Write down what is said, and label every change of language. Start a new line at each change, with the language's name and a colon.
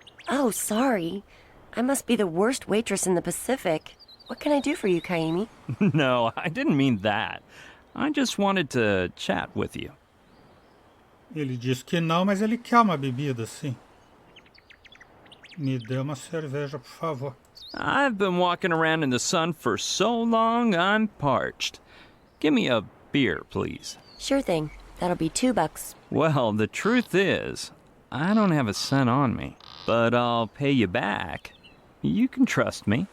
English: Oh, sorry. I must be the worst waitress in the Pacific. What can I do for you, Kaimi? No, I didn't mean that. I just wanted to chat with you.
Portuguese: Ele disse que não, mas ele quer uma bebida, sim. Me dê uma cerveja, por favor.
English: I've been walking around in the sun for so long, I'm parched. Give me a beer, please. Sure thing. That'll be $2. Well, the truth is, I don't have a cent on me, but I'll pay you back. You can trust me.